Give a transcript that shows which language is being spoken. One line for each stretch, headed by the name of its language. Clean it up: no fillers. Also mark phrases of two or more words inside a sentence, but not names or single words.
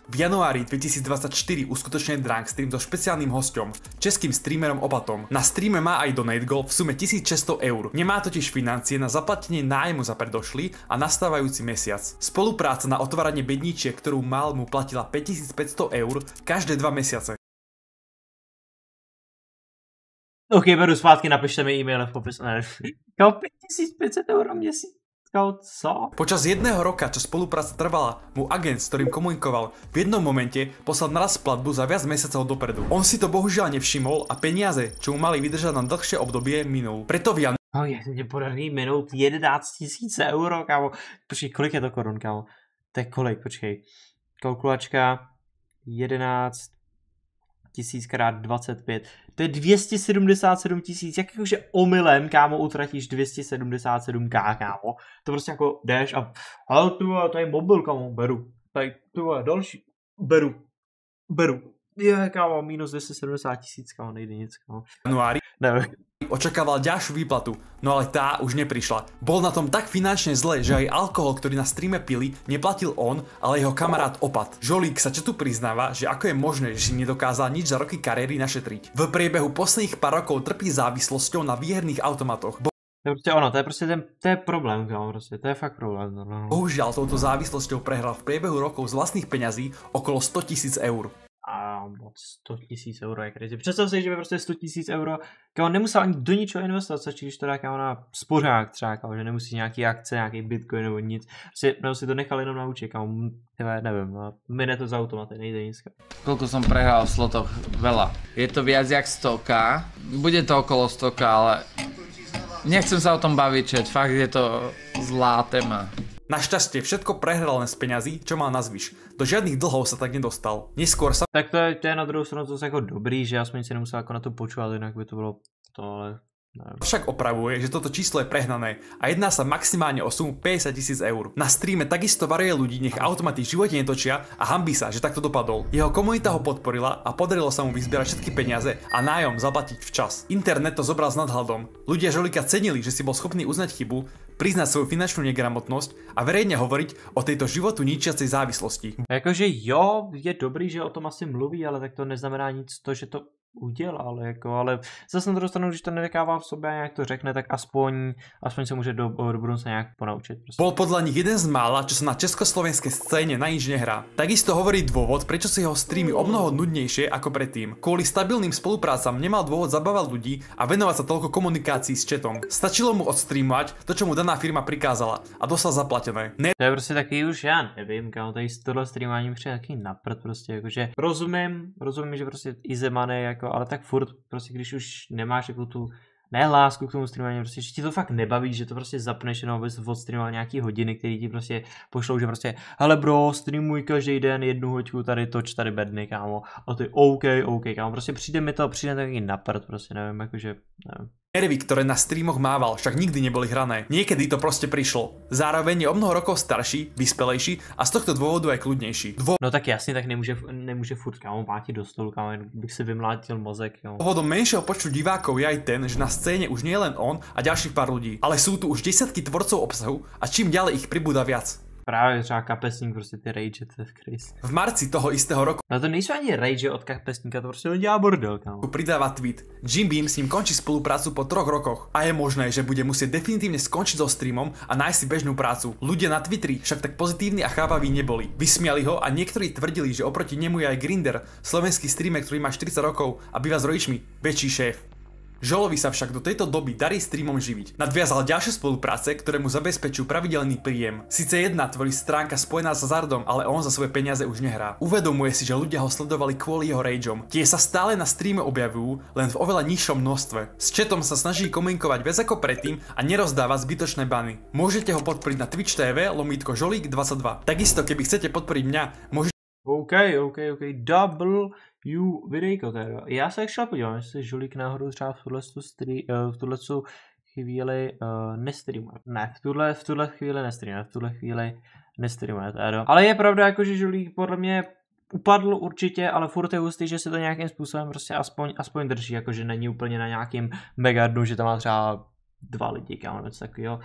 Slovak: V januári 2024 uskutočne Drunk Stream so špeciálnym hosťom, českým streamerom Opatom. Na streame má aj donate goal v sume 1600 eur. Nemá totiž financie na zaplatenie nájmu za predošlý a nastávajúci mesiac. Spolupráca na otváranie bedničiek, ktorú mal, mu platila 5500 eur každé 2 mesiace.
Czech: OK, beru zpátky, napište mi e-mail v popisu. 5500 € měsíc. Co?
Slovak: Počas jedného roka, čo spolupráca trvala, mu agent, s ktorým komunikoval, v jednom momente poslal naraz platbu za viac mesiacov dopredu. On si to bohužiaľ nevšimol a peniaze, čo mu mali vydržať na dlhšie obdobie, minul. Preto v
Czech: Jak mě podaří minout 11 000 euro, kámo. Počkej, kolik je to korun, kámo? To je kolik, počkej. Kalkulačka 11 000 krát 25. To je 277 000. Jak jakože omylem, kámo, utratíš 277k, kámo. To prostě jako jdeš a ale to je mobil, kámo, beru. Tady tu je další. Beru. Je, kámo, minus 270 000, kámo, nejde nic, kámo.
Slovak: januári
Czech: Nevím.
Slovak: očakával ďalšiu výplatu, no ale tá už neprišla. Bol na tom tak finančne zle, že aj alkohol, ktorý na streame pili, neplatil on, ale jeho kamarát Opat. Žolík sa četu priznáva, že ako je možné, že si nedokázal nič za roky kariéry našetriť. V priebehu posledných pár rokov trpí závislosťou na výherných automatoch.
Czech: To je prostě ono, to je prostě to je problém, kámo, prostě, to je fakt problém. No.
Slovak: Bohužiaľ touto závislosťou prehral v priebehu rokov z vlastných peňazí okolo 100 000 eur.
Czech: A moc 100 000 euro je crazy. Představ si, že by prostě 100 000 euro, kámo, nemusel ani do ničeho investovat, stačí, když to dá, kámo, na spořák třeba, kámo, že nemusí nějaký akce, nějaký bitcoin nebo nic. Prostě, nebo si to nechal jenom na účet, kámo, nevím, no, mine to z automaty, nejde nic.
Slovak: Koľko som prehral v slotoch? Veľa. Je to viac jak 100k, bude to okolo 100k, ale nechcem sa o tom baviť, čet, fakt je to zlá téma. Našťastie všetko prehral len z peňazí, čo mal na zvyš. Do žiadnych dlhov sa tak nedostal. Neskôr sa...
Czech: Tak to je na druhou stranu to jako dobrý, že aspoň si nemusel jako na to počúvat, jinak by to bylo to, ale...
Slovak: Neviem. Však opravuje, že toto číslo je prehnané a jedná sa maximálne o sumu 50 000 eur. Na streame takisto varuje ľudí, nech automaty v živote netočia a hanbí sa, že takto dopadol. Jeho komunita ho podporila a podarilo sa mu vyzbierať všetky peniaze a nájom zaplatiť včas. Internet to zobral s nadhľadom. Ľudia Žolíka cenili, že si bol schopný uznať chybu, priznať svoju finančnú negramotnosť a verejne hovoriť o tejto životu ničiacej závislosti.
Czech: Jakože jo, je dobrý, že o tom asi mluví, ale tak to neznamená nic to, že to udělal, jako, ale zase na druhou stranu, když to nenechává v sobě a nějak to řekne, tak aspoň se může do budoucna nějak ponaučit. Prostě.
Slovak: Bol podľa nich jeden z mála, čo sa na československej scéne na nič nehrá. Takisto hovorí dôvod, prečo sú jeho streamy o mnoho nudnejšie ako predtým. Kvôli stabilným spoluprácam nemal dôvod zabávať ľudí a venovať sa toľko komunikácií s chatom. Stačilo mu odstreamovať to, čo mu daná firma prikázala a dostal zaplatené.
Czech: To je prostě taky už, já nevím, kámo, tady z tohle streamování přijde taky na prd, prostě, jakože rozumím, že prostě
English: easy money,
Czech: jako, ale tak furt, prostě když už nemáš jako tu ne lásku k tomu streamování, prostě, že ti to fakt nebaví, že to prostě zapneš jenom, abys odstreamoval nějaký hodiny, který ti prostě pošlou, že prostě hele bro, streamuj každý den jednu hoďku, tady toč, tady bedny, kámo, a ty OK, kámo, prostě přijde taky na prd, prostě, nevím, jakože, nevím.
Slovak: Nervy, ktoré na streamoch mával, však nikdy neboli hrané. Niekedy to proste prišlo. Zároveň je o mnoho rokov starší, vyspelejší a z tohto dôvodu aj kľudnejší.
Czech: No tak jasně, tak nemůže furt, kámo, máti do stolu, kámo, bych si vymlátil mozek, kámo.
Slovak: Dôvodom menšieho počtu divákov je aj ten, že na scéne už nie je len on a ďalších pár ľudí, ale sú tu už desiatky tvorcov obsahu a čím ďalej ich pribúda viac.
Czech: Právě třeba kapesník, prostě ty rage, to je crazy.
Slovak: V marci toho istého roku
Czech: no to nejsou ani rage od kapesníka, to prostě on dělá bordel, kámo.
Slovak: Pridáva tweet. Jim Beam s ním končí spoluprácu po 3 rokoch a je možné, že bude musieť definitívne skončiť so streamom a nájsť si bežnú prácu. Ľudia na Twitteri však tak pozitívni a chápaví neboli. Vysmiali ho a niektorí tvrdili, že oproti nemu je aj Grindr, slovenský streamer, ktorý má 40 rokov a býva s rodičmi, väčší šéf. Žolovi sa však do tejto doby darí streamom živiť. Nadviazal ďalšie spolupráce, ktoré mu zabezpečujú pravidelný príjem. Sice jedna tvorí stránka spojená s hazardom, ale on za svoje peniaze už nehrá. Uvedomuje si, že ľudia ho sledovali kvôli jeho rageom. Tie sa stále na streame objavujú, len v oveľa nižšom množstve. S chatom sa snaží komunikovať viac ako predtým a nerozdáva zbytočné bany. Môžete ho podporiť na Twitch TV /Žolík22. Takisto keby chcete podporiť mňa, môžete...
Czech: OK,
English: double you
Czech: videjko teda. Já se šel podívám, jestli Žolík náhodou třeba v tuhle chvíli nestreamuje. Ne, v tuhle chvíli nestreamuje teda. Ale je pravda, jako, že Žolík podle mě upadl určitě, ale furt je hustý, že se to nějakým způsobem prostě aspoň drží, jakože není úplně na nějakým mega dnu, že tam má třeba 2 lidi, kámo, něco takového.